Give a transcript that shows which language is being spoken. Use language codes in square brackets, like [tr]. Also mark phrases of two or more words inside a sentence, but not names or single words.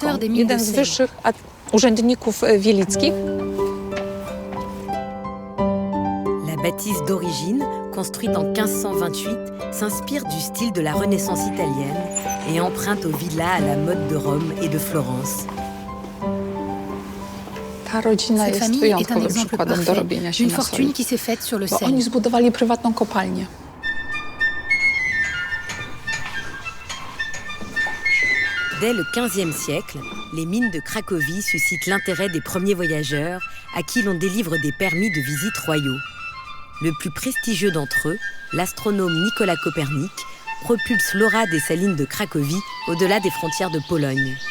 [pl] Jeden z wyższych urzędników wielickich. [fr] La bâtisse d'origine, construite en 1528, s'inspire du style de la Renaissance italienne et emprunte aux villas à la mode de Rome et de Florence. [pl] Ta rodzina jest wyjątkowym przykładem dorobienia się na soli, bo oni zbudowali prywatną kopalnię. [fr] Dès le XVe siècle, les mines de Cracovie suscitent l'intérêt des premiers voyageurs à qui l'on délivre des permis de visite royaux. Le plus prestigieux d'entre eux, l'astronome Nicolas Copernic, propulse l'aura des salines de Cracovie au-delà des frontières de Pologne.